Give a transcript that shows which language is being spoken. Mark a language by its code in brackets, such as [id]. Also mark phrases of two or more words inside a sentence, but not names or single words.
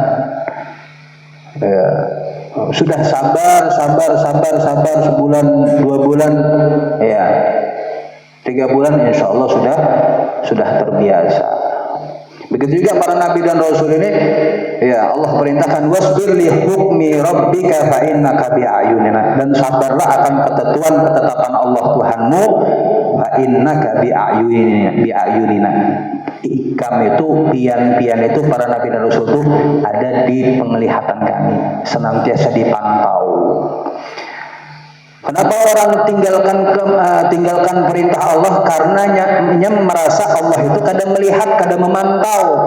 [id] Ya, sudah sabar sebulan, 2 bulan, ya 3 bulan, insya Allah sudah terbiasa. Begitu juga para nabi dan rasul ini, ya Allah perintahkan [ar] واصبر لحكم ربك فإنك بأعيننا, [id] dan sabarlah akan ketetapan Allah Tuhanmu, [ar] فإنك بأعيننا. [id] Ikam itu pian itu para nabi dan rasul itu ada di penglihatan kami, senantiasa dipantau. Kenapa orang tinggalkan perintah Allah? Karena nya merasa Allah itu kadang melihat, kadang memantau.